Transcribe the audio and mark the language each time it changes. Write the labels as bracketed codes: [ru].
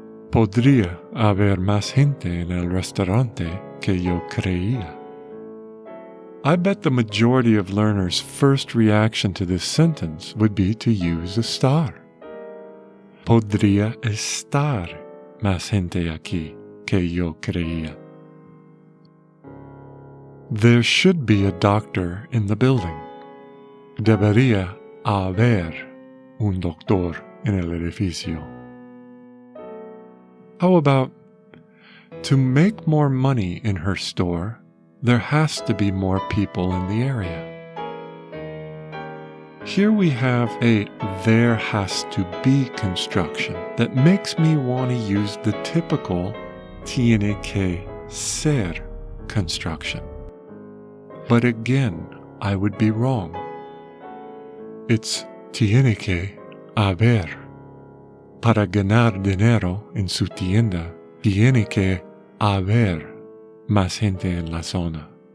[es] Podría haber más gente en el restaurante que yo creía. [en] I bet the majority of learners' first reaction to this sentence would be to use estar. [es] Podría estar más gente aquí que yo creía. [en] There should be a doctor in the building. [es] Debería haber un doctor en el edificio. [en] How about, to make more money in her store, there has to be more people in the area. Here we have a there has to be construction that makes me want to use the typical tiene que ser construction. But again, I would be wrong. It's [es] tiene que haber. Para ganar dinero en su tienda, tiene que haber más gente en la zona.